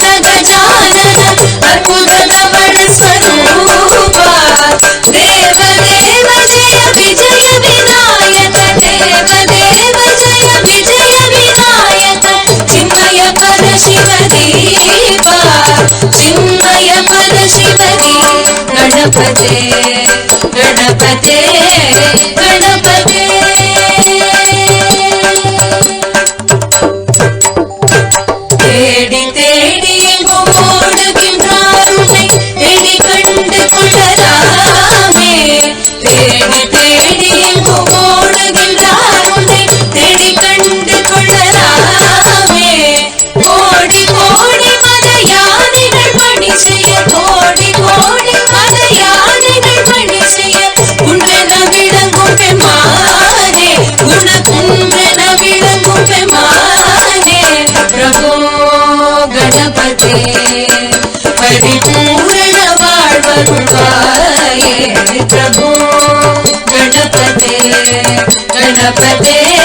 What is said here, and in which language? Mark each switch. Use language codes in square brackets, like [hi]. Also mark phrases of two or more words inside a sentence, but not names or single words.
[sa] गजानन अद्भुत धवल स्वरूप देव देव जय विजय विनायक देव देव जय विजय विनायक चिन्मय पद शिव दीपा चिन्मय पद शिव दीप गणपते गणपते गणपते [ta] தேடி தேடி எங்கும் ஓடுகின்றார் உன்னை தேடி கண்டு கொள்ளலாமே தேடி தேடி எங்கும் ஓடுகின்றார் உன்னை தேடி கண்டு கொள்ளலாமே கோடி கோடி மத யானைகள் பணி செய்ய கோடி கோடி மத யானைகள் பணி செய்ய குன்றென விளங்கும் பெம்மானே குணகுன்றென விளங்கும் பெம்மானே [sa] प्रभो गणपते परिपूर्ण [ta] வாழ்வருள்வாயே [sa] प्रभो गणपते गणपते